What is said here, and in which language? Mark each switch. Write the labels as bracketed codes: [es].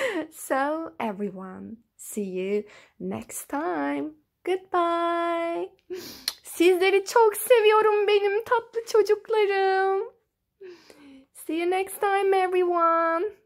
[en] So everyone, see you next time. Goodbye. [tr] Sizleri çok seviyorum benim tatlı çocuklarım. [en] See you next time everyone.